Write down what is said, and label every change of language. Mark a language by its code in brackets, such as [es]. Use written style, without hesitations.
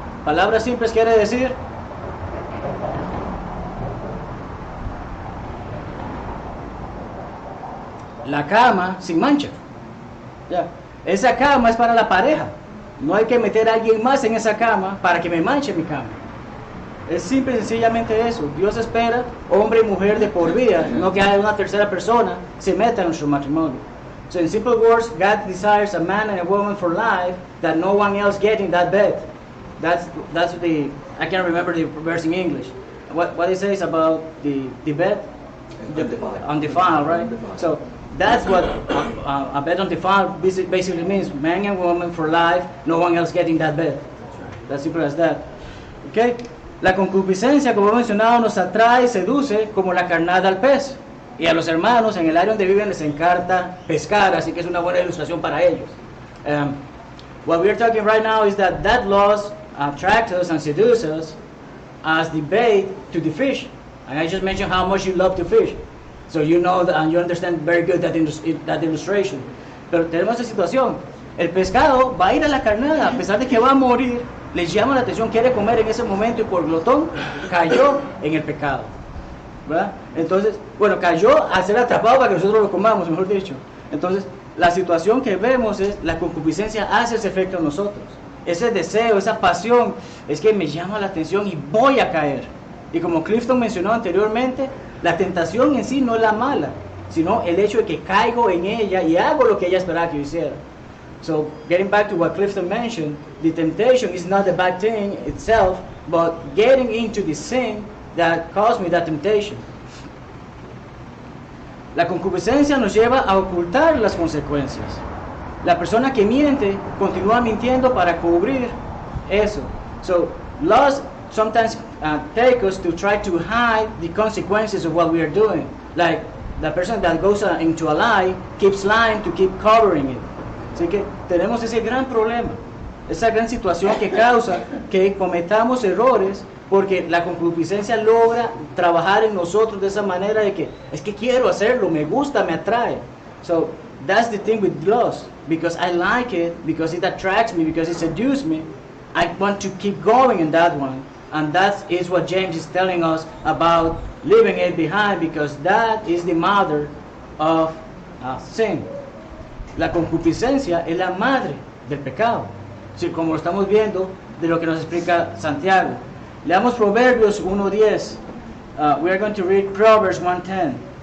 [es] Palabras simples quiere decir la cama sin mancha. Ya. Esa cama es para la pareja. No hay que meter a alguien más en esa cama para que me manche mi cama. Es simple y sencillamente eso. Dios espera hombre y mujer de por vida, no que haya una tercera persona se meta en su matrimonio. [en] So in simple words, God desires a man and a woman for life that no one else get in that bed. That's the, I can't remember the verse in English. What it says about the bed? Undefiled, right? So that's what a bed undefiled basically means. Man and woman for life, no one else getting that bed. That's simple as that. Okay? [es] La concupiscencia, como hemos mencionado, nos atrae y seduce como la carnada al pez. Y a los hermanos en el área donde viven les encanta pescar, así que es una buena ilustración para ellos. [en] What we're talking right now is that laws attract us and seduce us as the bait to the fish. And I just mentioned how much you love to fish. So you know that, and you understand very good that illustration. [es] Pero tenemos esta situación. El pescado va a ir a la carnada, a pesar de que va a morir, les llama la atención, quiere comer en ese momento y por glotón cayó en el pecado, ¿verdad? Entonces, bueno, cayó al ser atrapado para que nosotros lo comamos, mejor dicho. Entonces, la situación que vemos es, la concupiscencia hace ese efecto en nosotros. Ese deseo, esa pasión, es que me llama la atención y voy a caer. Y como Clifton mencionó anteriormente, la tentación en sí no es la mala, sino el hecho de que caigo en ella y hago lo que ella esperaba que yo hiciera. [en] So, getting back to what Clifton mentioned, the temptation is not the bad thing itself, but getting into the sin that caused me that temptation. [es] La concupiscencia nos lleva a ocultar las consecuencias. La persona que miente continúa mintiendo para cubrir eso. [en] So, lust sometimes take us to try to hide the consequences of what we are doing. Like, the person that goes into a lie keeps lying to keep covering it. Así que tenemos ese gran problema, esa gran situación que causa que cometamos errores, porque la concupiscencia logra trabajar en nosotros de esa manera de que es que quiero hacerlo, me gusta, me atrae. So that's the thing with lust, because I like it, because it attracts me, because it seduces me, I want to keep going in that one. And that is what James is telling us about leaving it behind, because that is the mother of sin. [es] La concupiscencia es la madre del pecado, sí, como lo estamos viendo de lo que nos explica Santiago. Leamos Proverbios 1:10. [en] We are going to read Proverbs 1:10.